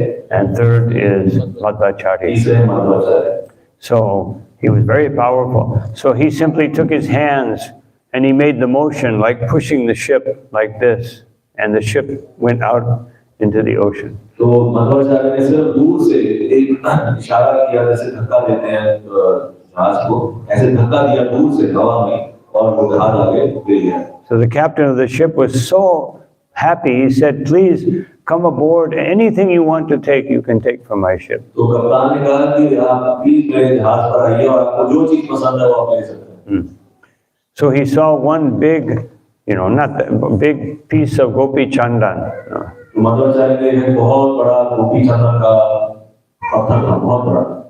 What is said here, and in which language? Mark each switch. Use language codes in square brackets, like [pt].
[en] And third is Madhvacharya. So he was very powerful. So he simply took his hands and he made the motion like pushing the ship like this, and the ship went out into the ocean. [hi] तो मध्वाचार्य ने सिर्फ दूर से एक इशारा किया, जैसे धक्का देते हैं जहाज को, ऐसे धक्का दिया दूर से हवा में और वो जहाज आगे बढ़ गया। [en] So the captain of the ship was so happy. He said, "Please come aboard. Anything you want to take, you can take from my ship." [hi] तो कप्तान ने कहा कि आप प्लीज मेरे जहाज पर आइए और आपको जो चीज पसंद है वो आप ले सकते हैं। [en] So he saw one big, not that big piece of gopi chandan. [hi] Madhvacharya ने एक बहुत बड़ा गोपी चंदन का पत्थर था, बहुत बड़ा।